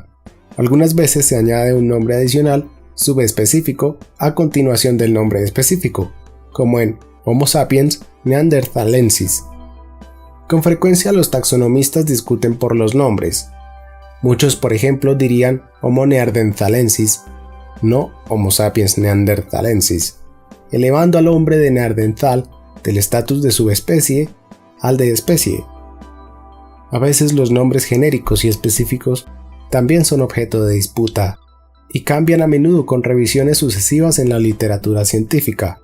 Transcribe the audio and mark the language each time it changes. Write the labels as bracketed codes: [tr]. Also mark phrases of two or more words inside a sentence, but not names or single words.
[es] Algunas veces se añade un nombre adicional subespecífico a continuación del nombre específico, como en Homo sapiens neanderthalensis. Con frecuencia los taxonomistas discuten por los nombres. Muchos, por ejemplo, dirían Homo neanderthalensis, no Homo sapiens neanderthalensis, elevando al hombre de Neanderthal del estatus de subespecie al de especie. A veces los nombres genéricos y específicos también son objeto de disputa y cambian a menudo con revisiones sucesivas en la literatura científica.